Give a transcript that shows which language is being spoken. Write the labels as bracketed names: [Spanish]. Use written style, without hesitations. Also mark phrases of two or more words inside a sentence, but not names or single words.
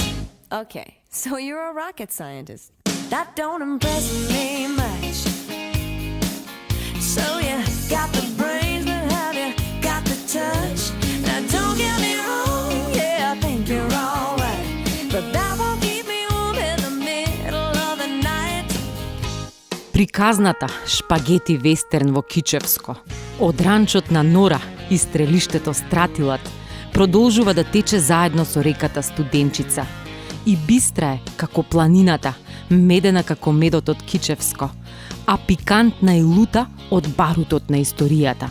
[English] Okay, so you're a rocket scientist. That don't impress me much. So you got the brains, but have you got the touch? Now don't get me wrong, yeah, I think you're alright, but that won't keep me warm in the middle of the night. [Macedonian] Приказната шпагети вестерн во Кичевско, од ранчот на Нора и стрелиштето Стратилат, продолжува да тече заедно со реката Студенчица. И бистра е како планината, медена како медот од Кичевско, а пикантна и лута од барутот на историјата.